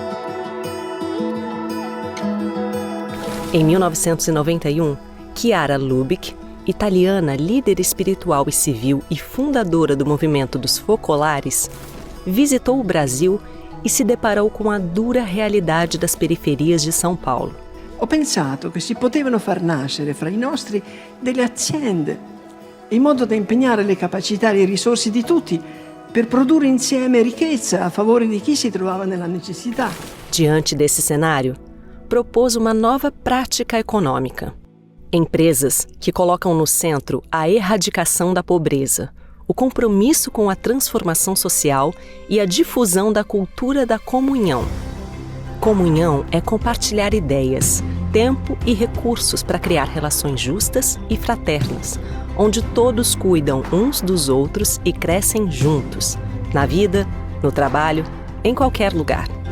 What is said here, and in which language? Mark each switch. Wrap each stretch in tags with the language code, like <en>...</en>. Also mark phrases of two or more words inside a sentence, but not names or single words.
<pt>Em 1991, Chiara Lubich, italiana, líder espiritual e civil e fundadora do movimento dos focolares, visitou o Brasil e se deparou com a dura realidade das periferias de São Paulo.</pt> <it>Ho pensato che si potevano far nascere fra i nostri delle aziende, in modo da impegnare le capacità e le risorse di tutti per produrre insieme ricchezza a favore di chi si trovava nella necessità.</it> <pt>Diante desse cenário, propôs uma nova prática econômica. Empresas que colocam no centro a erradicação da pobreza, o compromisso com a transformação social e a difusão da cultura da comunhão. Comunhão é compartilhar ideias, tempo e recursos para criar relações justas e fraternas, onde todos cuidam uns dos outros e crescem juntos, na vida, no trabalho, em qualquer lugar.</pt>